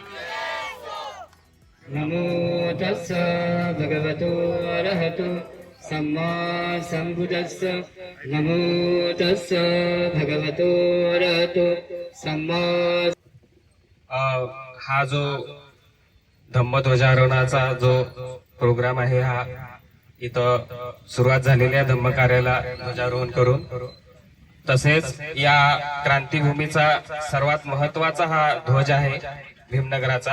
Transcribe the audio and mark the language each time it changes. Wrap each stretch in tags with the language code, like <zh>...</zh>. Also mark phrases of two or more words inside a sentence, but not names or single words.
<pi>नमो तस्स भगवतो अरहतो सम्मा संबुद्धस्स। नमो तस्स भगवतो अरहतो सम्मा।</pi> <mr>हा जो धम्म ध्वजारोहणाचा जो प्रोग्राम आहे हा इथं सुरुवात झालेल्या धम्म कार्याला ध्वजारोहण करून, तसेच या क्रांतीभूमीचा सर्वात महत्वाचा हा ध्वज आहे भीमनगराचा।</mr>